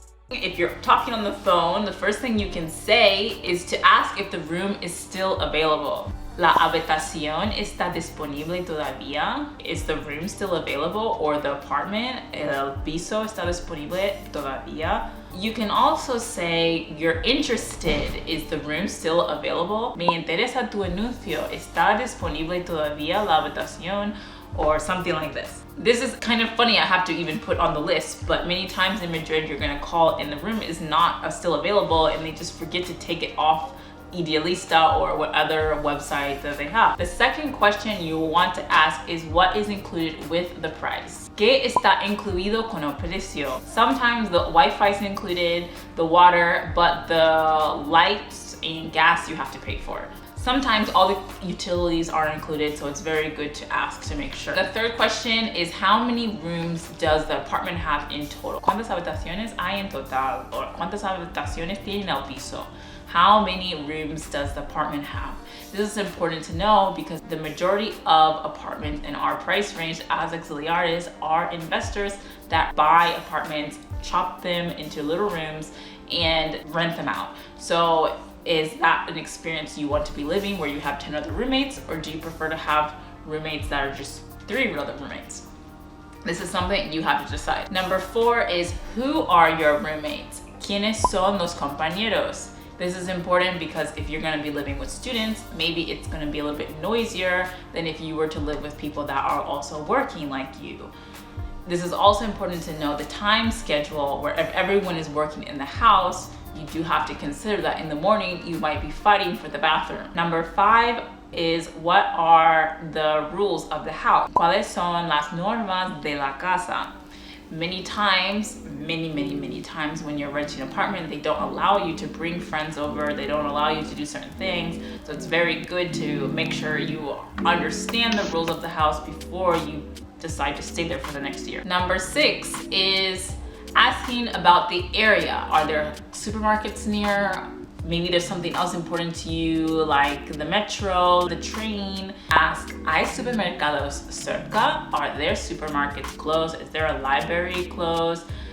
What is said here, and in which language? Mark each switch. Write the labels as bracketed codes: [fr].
[en] If you're talking on the phone, the first thing you can say is to ask if the room is still available. [es] La habitación está disponible todavía? [en] Is the room still available? Or the apartment, [es] el piso está disponible todavía? [en] You can also say you're interested. Is the room still available? [es] Me interesa tu anuncio. ¿Está disponible todavía la habitación? [en] Or something like this. This is kind of funny, I have to even put on the list, but many times in Madrid you're gonna call and the room is not still available and they just forget to take it off Idealista or what other website that they have. The second question you want to ask is what is included with the price. [es] ¿Qué está incluido con el precio? [en] Sometimes the Wi-Fi is included, the water, but the lights and gas you have to pay for. Sometimes all the utilities are included, so it's very good to ask to make sure. The third question is how many rooms does the apartment have in total? [es] ¿Cuántas habitaciones hay en total? Or ¿cuántas habitaciones tiene el piso? [en] How many rooms does the apartment have? This is important to know because the majority of apartments in our price range as auxiliares are investors that buy apartments, chop them into little rooms, and rent them out. So is that an experience you want to be living where you have 10 other roommates, or do you prefer to have roommates that are just 3 other roommates? This is something you have to decide. Number 4 is who are your roommates? [es] ¿Quiénes son los compañeros? [en] This is important because if you're gonna be living with students, maybe it's gonna be a little bit noisier than if you were to live with people that are also working like you. This is also important to know the time schedule where if everyone is working in the house, you do have to consider that in the morning you might be fighting for the bathroom. Number 5 is what are the rules of the house? [es] ¿Cuáles son las normas de la casa? [en] Many times, many times when you're renting an apartment, they don't allow you to bring friends over, they don't allow you to do certain things. So it's very good to make sure you understand the rules of the house before you decide to stay there for the next year. Number 6 is asking about the area. Are there supermarkets near? Maybe there's something else important to you like the metro, the train. [es] Ask, ¿hay supermercados cerca? [en] Are there supermarkets close? Is there a library close?